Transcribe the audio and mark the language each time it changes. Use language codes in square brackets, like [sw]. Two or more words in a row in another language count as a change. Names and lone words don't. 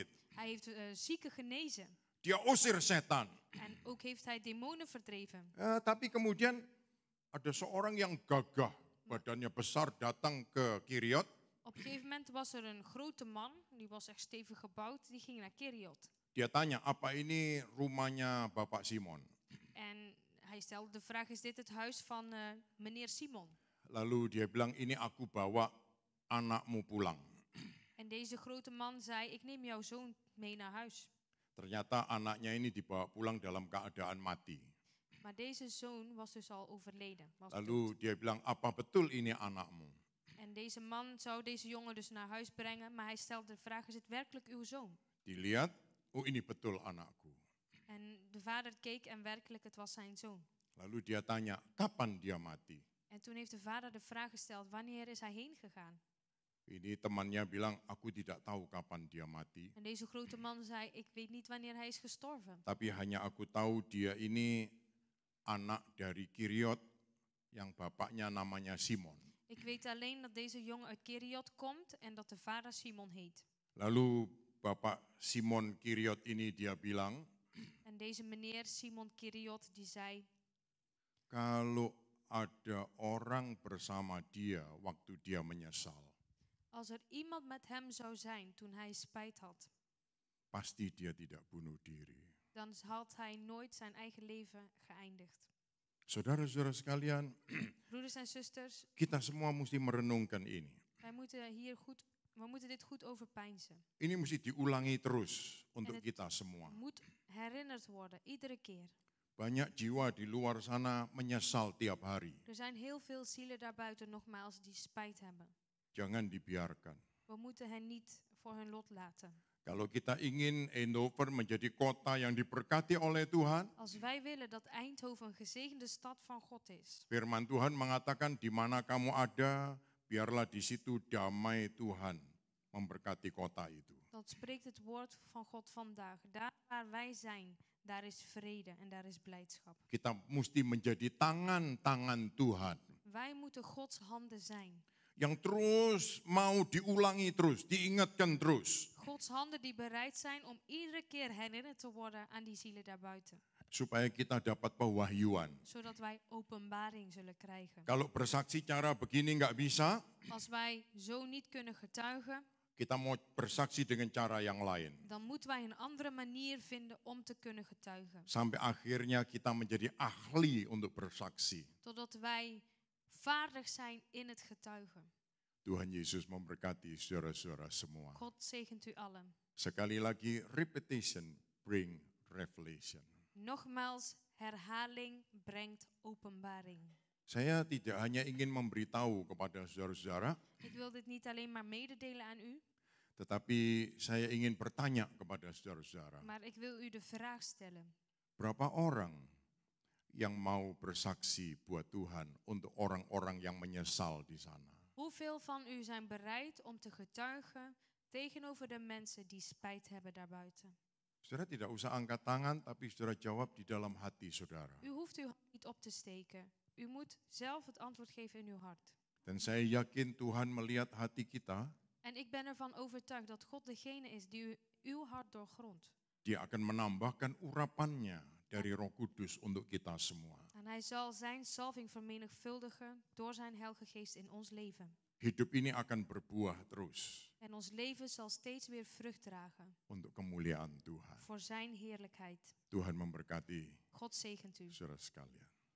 [nl] Hij heeft zieken genezen. [id] Dia usir setan. [nl] En ook heeft hij demonen verdreven. [id] Tapi kemudian ada seorang yang gagah, badannya besar, datang ke Kiriot. [nl] Op een gegeven moment was er een grote man, die was echt stevig gebouwd, die ging naar Keriot. [id] Dia tanya, apa ini rumahnya Bapak Simon? [nl] En hij stelde de vraag, is dit het huis van meneer Simon? [id] Lalu dia bilang, ini aku bawa anakmu pulang. [nl] En deze grote man zei, ik neem jouw zoon mee naar huis. [id] Ternyata anaknya ini dibawa pulang dalam keadaan mati. [nl] Maar deze zoon was dus al overleden. Was [id] Lalu [nl] dood. [id] dia bilang, apa betul ini anakmu? [nl] En deze man zou deze jongen dus naar huis brengen, maar hij stelde de vraag, is het werkelijk uw zoon? [id] Dilihat, oh ini betul anakku. [nl] En de vader keek en werkelijk, het was zijn zoon. [id] Lalu dia tanya, kapan dia mati? [nl] En toen heeft de vader de vraag gesteld, wanneer is hij heen gegaan? [id] Ini temannya bilang, aku tidak tahu kapan dia mati. [nl] En deze grote man zei, ik weet niet wanneer hij is gestorven. [id] Tapi hanya aku tahu dia ini anak dari Kiriot yang bapaknya namanya Simon. [nl] Ik weet alleen dat deze jongen uit Keriot komt en dat de vader Simon heet. [id] Lalu Bapak Simon Kiriot ini dia bilang, [nl] En deze meneer Simon Keriot die zei, [id] kalau ada orang bersama dia waktu dia menyesal, [nl] als er iemand met hem zou zijn toen hij spijt had, [id] pasti dia tidak bunuh diri. [nl] dan had hij nooit zijn eigen leven geëindigd. [id] Saudara-saudara sekalian, [nl] Broeders en zusters, [id] kita semua mesti merenungkan ini. [nl] we moeten dit goed overpeinzen. [id] Ini mesti diulangi terus untuk kita semua. [nl] Moet herinnerd worden, iedere keer. [id] Banyak jiwa di luar sana menyesal tiap hari. [nl] Er zijn heel veel zielen daarbuiten nogmaals die spijt hebben. [id] Jangan dibiarkan. [nl] We moeten hen niet voor hun lot laten. [id] Kalau kita ingin Eindhoven menjadi kota yang diberkati oleh Tuhan, [nl] Als wij willen dat Eindhoven een gezegende stad van God is, [id] firman Tuhan mengatakan di mana kamu ada, biarlah di situ damai Tuhan memberkati kota itu. [nl] dan spreekt het woord van God vandaag. Daar waar wij zijn, daar is vrede en daar is blijdschap. [id] Kita mesti menjadi tangan-tangan Tuhan [nl] Wij moeten Gods handen zijn. [id] yang terus mau diulangi terus, diingatkan terus. [nl] Gods handen die bereid zijn om iedere keer herinnerd te worden aan die zielen daarbuiten. [id] Supaya kita dapat pewahyuan. [nl] Zodat wij openbaring zullen krijgen. [id] Kalau bersaksi cara begini nggak bisa, [nl] Als wij zo niet kunnen getuigen, [id] kita mau bersaksi dengan cara yang lain. [nl] dan moeten wij een andere manier vinden om te kunnen getuigen. [id] Sampai akhirnya kita menjadi ahli untuk bersaksi. [nl] Totdat wij vaardig zijn in het getuigen. [id] Tuhan Yesus memberkati saudara-saudara semua. [nl] God zegent u allen. [id] Sekali lagi, [en] repetition bring revelation. [nl] Nogmaals, herhaling brengt openbaring. [id] Saya tidak hanya ingin memberitahu kepada saudara-saudara, [nl] Ik wil dit niet alleen maar mededelen aan u, [id] tetapi saya ingin bertanya kepada saudara-saudara. [nl] maar ik wil u de vraag stellen. [id] Berapa orang yang mau bersaksi buat Tuhan untuk orang-orang yang menyesal di sana? [nl] Hoeveel van u zijn bereid om te getuigen tegenover de mensen die spijt hebben daarbuiten? [id] Saudara tidak usah angkat tangan, tapi saudara jawab di dalam hati saudara. [nl] U hoeft uw hand niet op te steken. U moet zelf het antwoord geven in uw hart. [id] Dan saya yakin Tuhan melihat hati kita, [nl] En ik ben ervan overtuigd dat God degene is die uw hart doorgrondt. [id] Dia akan menambahkan urapannya dari Roh Kudus untuk kita semua. [nl] En hij zal zijn salving vermenigvuldigen door zijn Heilige Geest in ons leven. [id] Hidup ini akan berbuah terus [nl] En ons leven zal steeds weer vrucht dragen [id] untuk kemuliaan Tuhan. [nl] voor zijn heerlijkheid. [id] Tuhan memberkati [nl] God zegent u. [id] saudara sekalian.